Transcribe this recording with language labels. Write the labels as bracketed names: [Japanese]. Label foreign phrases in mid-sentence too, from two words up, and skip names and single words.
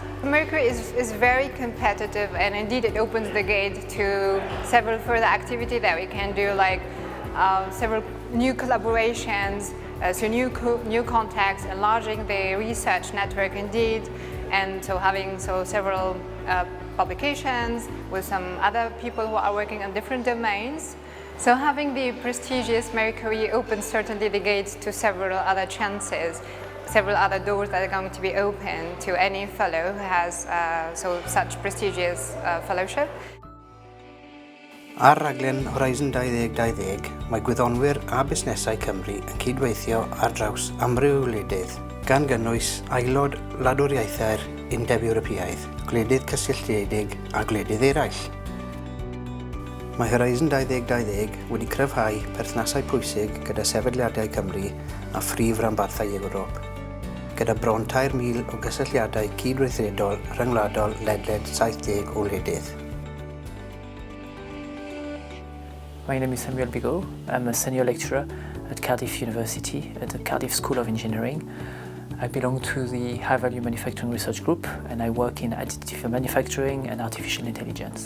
[English] Marie Curie is very competitive, and indeed it opens the gate to several further activity that we can do, like several new collaborations, so new contacts, enlarging the research network indeed, and so having several publications with some other people who are working on different domains. So having the prestigious Marie Curie opens certainly the gates to several other chances, several other doors that are going to be open to any fellow who has such prestigious fellowship. [Welsh] Ar raglen Horizon 2020, mae gwyddonwyr a busnesau Cymru yn cydweithio ar draws amryw wledydd, gan gynnwys aelod wladwriaethau'r Undeb Ewropeaidd, gwledydd cysylltiedig a gwledydd eraill. Mae Horizon 2020 wedi cryfhau perthnasau pwysig gyda sefydliadau Cymru a phrif rhanbarthau Ewrop, gyda bron 3,000 o gysylltiadau cydweithredol rhyngwladol ledled 70 o wledydd. [English] My name is Samuel Bigot. I'm a senior lecturer at Cardiff University at the Cardiff School of Engineering. I belong to the High Value Manufacturing Research Group, and I work in additive manufacturing and artificial intelligence.